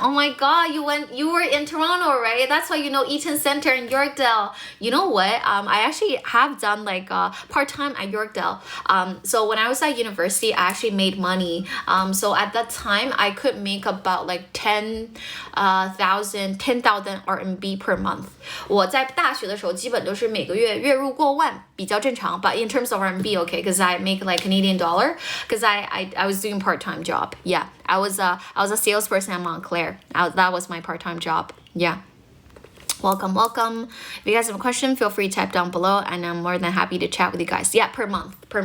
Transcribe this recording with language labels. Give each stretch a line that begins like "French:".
English: Oh my god, you were in Toronto, right? That's why you know Eaton Center in Yorkdale. You know what? I actually have done like part-time at Yorkdale. So when I was at university, I actually made money. So at that time, I could make about like 10,000 RMB per month.
Chinese: 我在大学的时候基本都是每个月月入过万，比较正常。
English: But in terms of RMB, okay, because I make like Canadian dollar, because I was doing part-time job. Yeah, I was a salesperson at Montclair. That was my part-time job. Yeah. Welcome. If you guys have a question, feel free to type down below, and I'm more than happy to chat with you guys. Yeah, per month.